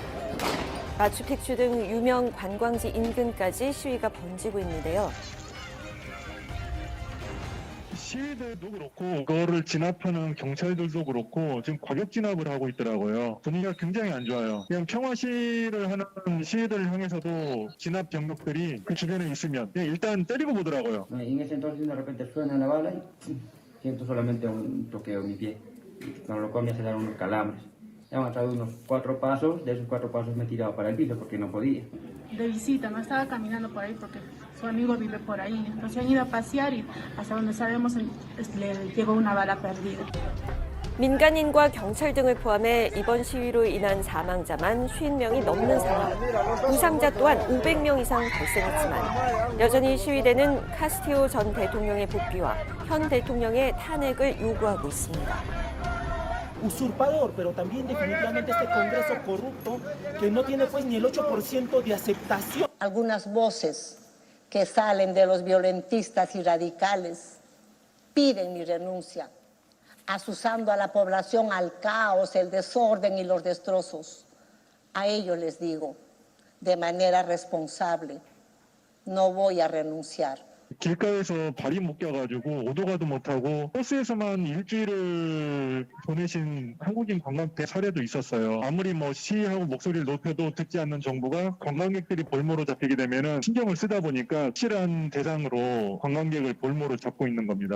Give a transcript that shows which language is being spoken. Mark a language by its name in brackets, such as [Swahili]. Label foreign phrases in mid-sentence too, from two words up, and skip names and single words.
[Korean] 마추픽추 등 유명 관광지 인근까지 시위가 번지고 있는데요. 시위대도 그렇고 그거를 진압하는 경찰들도 그렇고 지금 과격 진압을 하고 있더라고요. 분위기가 굉장히 안 좋아요. 그냥 평화 시위를 하는 시위대를 향해서도 진압 병력들이 그 주변에 있으면 그냥 일단 때리고 보더라고요. [Spanish] En ese entonces de repente suena la bala y siento solamente un toqueo en mi pie, con lo cual me hace dar unos calambres. He avanzado unos 4 pasos, de esos 4 pasos me he tirado para el piso porque no podía. De visita, no estaba caminando por ahí porque su amigo vive por ahí. Entonces han ido a pasear y hasta donde sabemos le llegó una bala perdida. [Korean] 민간인과 경찰 등을 포함해 이번 시위로 인한 사망자만 50명이 넘는 상황. 부상자 또한 500명 이상 발생했지만 여전히 시위대는 카스티오 전 대통령의 복귀와 현 대통령의 탄핵을 요구하고 있습니다. [Spanish] Usurpador, pero también definitivamente este Congreso corrupto que no tiene pues ni el 8% de aceptación. Algunas voces que salen de los violentistas y radicales piden mi renuncia, asusando a la población al caos, el desorden y los destrozos. A ellos les digo, de manera responsable, no voy a renunciar. [Korean] 길가에서 발이 묶여가지고 오도 가도 못하고 버스에서만 일주일을 보내신 한국인 관광객 사례도 있었어요. 아무리 뭐 시위하고 목소리를 높여도 듣지 않는 정부가 관광객들이 볼모로 잡히게 되면은 신경을 쓰다 보니까 확실한 대상으로 관광객을 볼모로 잡고 있는 겁니다.